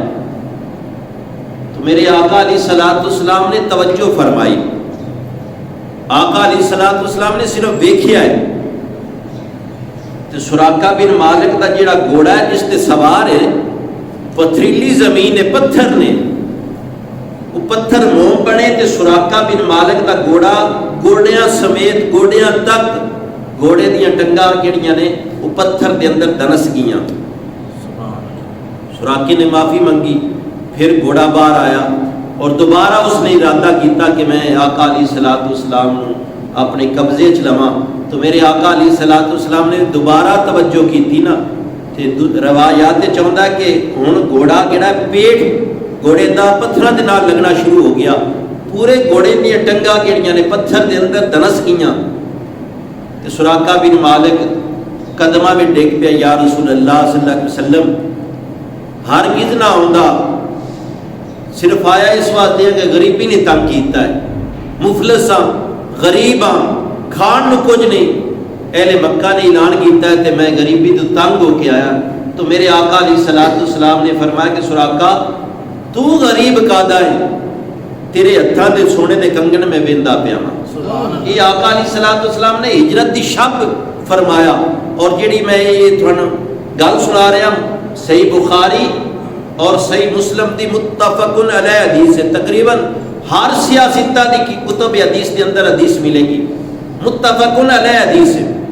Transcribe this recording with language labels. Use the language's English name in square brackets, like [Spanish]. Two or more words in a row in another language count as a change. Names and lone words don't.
[Punjabi] تو میرے آقا [Arabic] علیہ الصلوۃ والسلام [Punjabi] نے توجہ فرمائی، آقا [Arabic] علیہ الصلوۃ والسلام [Punjabi] نے صرف ویکھیا ہے۔ تو سراقہ بن مالک دا جڑا گھوڑا ہے جس تے سوار ہے، پتھریلی زمین ہے، پتھر نے، وہ پتھر موم بنے، تے سراقہ بن مالک دا گھوڑا گوڑیاں سمیت، گوڑیاں تک گھوڑے دیاں ٹنگاں کیڑیاں نے وہ پتھر دے اندر دنس گیاں۔ سراقے نے معافی منگی، پھر گھوڑا باہر آیا، اور دوبارہ اس نے ارادہ کیتا کہ میں آقا [Arabic] علیہ الصلوۃ والسلام [Punjabi] اپنے قبضے چ لواں۔ تو میرے آقا [Arabic] علیہ الصلوۃ والسلام [Punjabi] نے دوبارہ توجہ کی تھی نا، روایات چاہتا ہے کہ ہن گھوڑا کہڑا پیٹ گھوڑے دا پتھراں دے نال لگنا شروع ہو گیا، پورے گھوڑے دی ٹنگاں کیڑیاں نے پتھر دے اندر دنس گئیاں، کہ سراقہ بن مالک قدمہ میں ڈگ پیا، [Arabic] یا رسول اللہ صلی اللہ علیہ وسلم [Punjabi] ہرگز نہ ہوندا، صرف آیا اس واسطے ہے کہ غریبی نے تنگ کیتا ہے، مفلس ہاں، غریب ہاں، کھان نو کچھ نہیں، اہل مکہ نے اعلان کیتا ہے کہ میں غریبی تو تنگ ہو کے آیا۔ تو میرے آقا [Arabic] علیہ الصلوۃ والسلام [Punjabi] نے فرمایا کہ سراقہ تو غریب کادا ہے، تیرے ہتھاں دے سونے دے کنگن میں ویندا پیا ہاں۔ یہ آقا [Arabic] علیہ الصلوۃ والسلام [Punjabi] نے ہجرت دی شب فرمایا، اور جیڑی میں یہ تھانوں گل سنا رہا ہوں صحیح بخاری اور صحیح مسلم دی متفق علیہ حدیث ہے، تقریباً ہر سیاستہ دی کتب حدیث کے اندر حدیث ملے گی، متفق علیہ حدیث ہے۔